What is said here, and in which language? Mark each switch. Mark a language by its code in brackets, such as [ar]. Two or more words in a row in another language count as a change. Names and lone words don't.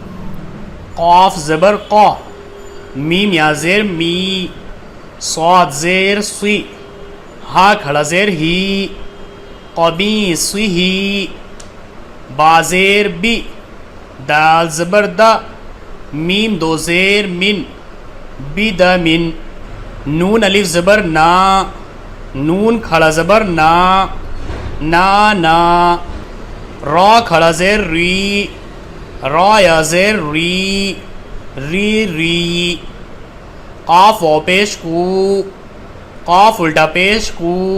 [ur] قاف زبر قا، میم یا زیر می، صاد زیر سی، ہا کھڑا زیر ہی، قمیص ہی، با زیر بی، دال زبر دا، میم دو زیر من، بدا من، نون الف زبر نا، نون کھڑا زبر نا، نا نا، را کھڑا زیر ری، را یا زیر ری، ری ری، قاف واو پیش کو، قاف الٹا پیش کو،